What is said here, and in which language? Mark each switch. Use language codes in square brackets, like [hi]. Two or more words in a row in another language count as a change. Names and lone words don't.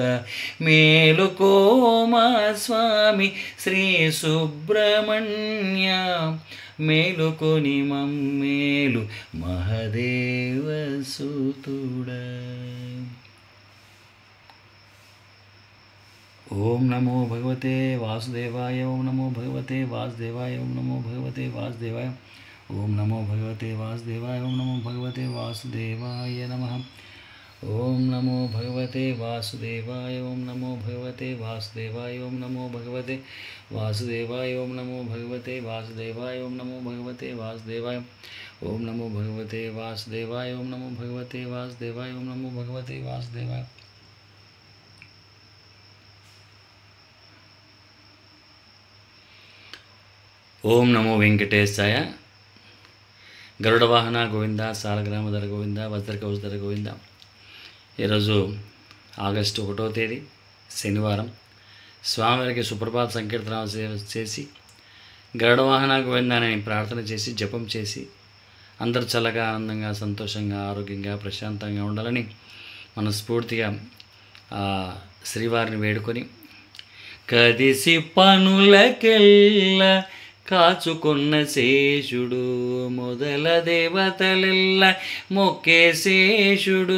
[te] మేలుకో మా స్వామి శ్రీ సుబ్రహ్మణ్య, మేలుకొని మమ్మేలు మహదేవసుతుడ. [sa] ఓం నమో భగవతే వాసుదేవాయ. ఓం నమో భగవతే వాసుదేవాయ. ఓం నమో భగవతే వాసుదేవాయ. ఓం నమో భగవతే వాసుదేవాయ. ఓం నమో భగవతే వాసుదేవాయ నమః. ఓం నమో భగవతే వాసుదేవాయ. ఓం నమో భగవతే వాసుదేవాయ. ఓం నమో భగవతే వాసుదేవాయ. ఓం నమో భగవతే వాసుదేవాయ. ఓం నమో భగవతే వాసుదేవాయ. ఓం నమో భగవతే వాసుదేవాయ. ఓం నమో భగవతే వాసుదేవాయ. ఓం నమో భగవతే వాసుదేవాయ. ఓం నమో వెంకటేశాయ. గరుడవాహన గోవింద సాలగ్రామధర గోవింద వజ్రకవచర గోవింద. [te] ఈరోజు ఆగస్టు 1వ తేదీ శనివారం. స్వామివారికి సుప్రభాత సంకీర్తన చేసి గరుడవాహన గోవింద అని ప్రార్థన చేసి జపం చేసి అందరూ చల్లగా ఆనందంగా సంతోషంగా ఆరోగ్యంగా ప్రశాంతంగా ఉండాలని మనస్ఫూర్తిగా శ్రీవారిని వేడుకొని కదిసి పనులకెల్ల కాచుకున్న శేషుడు మొదల దేవతలెల్ల మొక్కే శేషుడు.